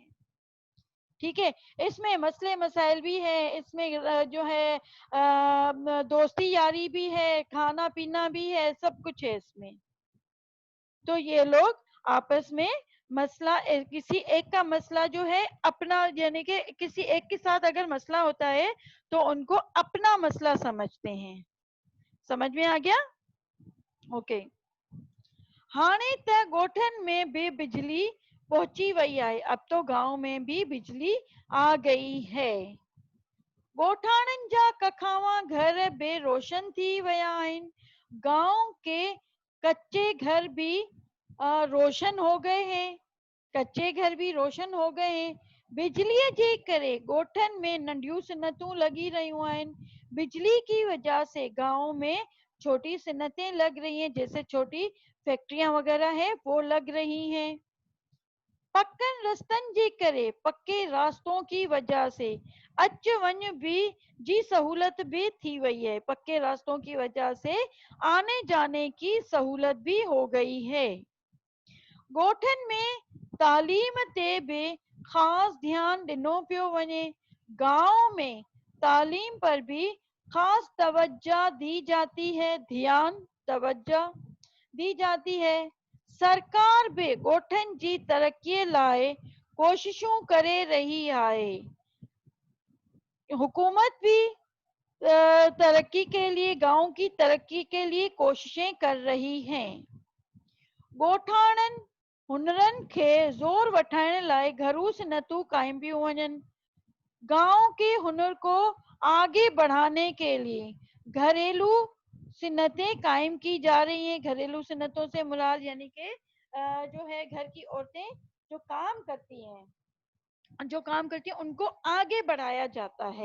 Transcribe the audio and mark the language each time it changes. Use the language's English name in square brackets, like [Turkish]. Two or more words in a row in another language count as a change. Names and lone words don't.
[Hindi] ठीक है, इसमें मसले मसाइल भी है, इसमें जो है दोस्ती यारी भी है, खाना पीना भी है, सब कुछ है इसमें। तो ये लोग आपस में मसला किसी एक का मसला जो है अपना, यानी कि किसी एक के साथ अगर मसला होता है तो उनको अपना मसला समझते हैं। समझ में आ गया? ओके। [Sindhi] हाणे त गोठन में भी बिजली पहुंची वई आहे, [Hindi] अब तो गांव में भी बिजली आ गई है। [Sindhi] गोठाणन जा कखावा घर बे रोशन थी वया आहिन। [Hindi] गांव के कच्चे घर भी रोशन हो गए हैं, कच्चे घर भी रोशन हो गए हैं। [Sindhi] बिजलीअ जे करे गोठन में नंढियूं सिनतूं लगी रहियूं आहिनि। [Hindi] बिजली की वजह से गांव में छोटी सिनतें लग रही हैं, जैसे छोटी फैक्ट्रियां वगैरह है वो लग रही हैं। [Sindhi] पक्कन रस्तन जे करे, [Hindi] पक्के रास्तों की वजह से [Sindhi] अच वञ भी जी सहूलत भी थी वही है। [Hindi] पक्के रास्तों की वजह से आने जाने की सहूलत भी हो गई है। [Sindhi] गोठन में तालीम ते भी खास ध्यान ॾिनो पियो वञे। [Hindi] गांव में तालीम पर भी खास तवज्जो दी जाती है, ध्यान तवज्जो दी जाती है। [Sindhi] सरकार भी गोठन जी तरक्कीअ लाइ कोशिशूं करे रही आहे। [Hindi] हुकूमत भी तरक्की के लिए, गांव की तरक्की के लिए कोशिशें कर रही हैं। [Sindhi] गोठाणन हुनरन खे ज़ोर वठाइण लाइ घरू सिनतूं काइम पियूं वञनि। [Hindi] गांव के हुनर को आगे बढ़ाने के लिए घरेलू सिन्नतें कायम की जा रही हैं। घरेलू सिन्नतों से मुराद यानी कि जो है घर की औरतें जो काम करती हैं, उनको आगे बढ़ाया जाता है।